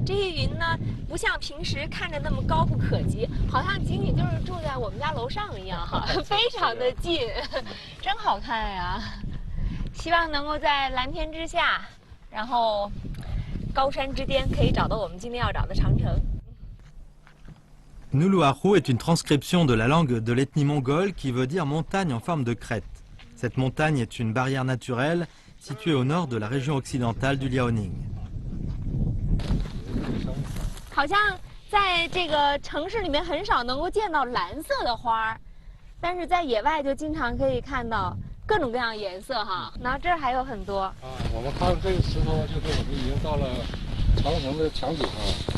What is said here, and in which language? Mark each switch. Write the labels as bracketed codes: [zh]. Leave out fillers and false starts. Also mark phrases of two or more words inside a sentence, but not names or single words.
[zh] 这些云呢，不像平时看着那么高不可及，好像仅仅就是住在我们家楼上一样哈，非常的近，真好看呀！希望能够在蓝天之下，然后高山之巅，可以找到我们今天要找的长城。 [fr] Nuluahu est une transcription de la langue de l'ethnie mongole qui veut dire montagne en forme de crête. Cette montagne est une barrière naturelle située au nord de la région occidentale du Liaoning. [zh] 好像在这个城市里面很少能够见到蓝色的花，但是在野外就经常可以看到各种各样颜色哈。然后这儿还有很多。我们看这个石头，就是我们已经到了长城的墙顶上了。